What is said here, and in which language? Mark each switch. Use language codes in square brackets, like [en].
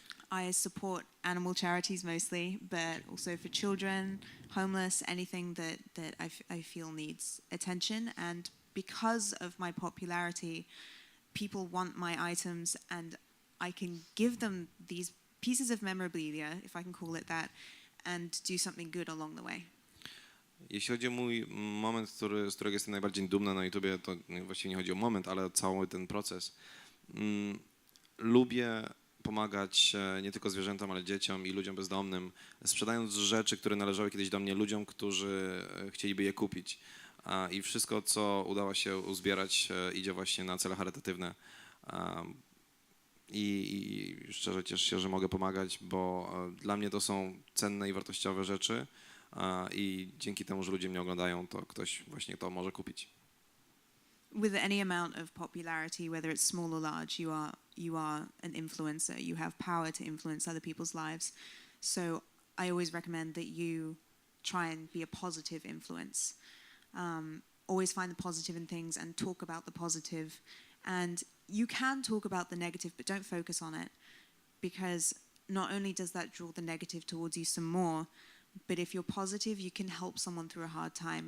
[en] I support animal charities mostly, but also for children, homeless, anything that I feel needs attention. And because of my popularity, people want my items, and I can give them these pieces of memorabilia, if I can call it that, and do something good along the way. [pl] Jeśli chodzi o mój moment, z którego jestem najbardziej dumny na YouTubie, to właściwie nie chodzi o moment, ale cały ten proces. Lubię pomagać nie tylko zwierzętom, ale dzieciom i ludziom bezdomnym, sprzedając rzeczy, które należały kiedyś do mnie ludziom, którzy chcieliby je kupić. I wszystko, co udało się uzbierać, idzie właśnie na cele charytatywne. I szczerze cieszę się, że mogę pomagać, bo dla mnie to są cenne i wartościowe rzeczy i dzięki temu, że ludzie mnie oglądają, to ktoś właśnie to może kupić. [en] With any amount of popularity, whether it's small or large, you are an influencer. You have power to influence other people's lives. So I always recommend that you try and be a positive influence. Always find the positive in things and talk about the positive. And you can talk about the negative, but don't focus on it, because not only does that draw the negative towards you some more, but if you're positive, you can help someone through a hard time.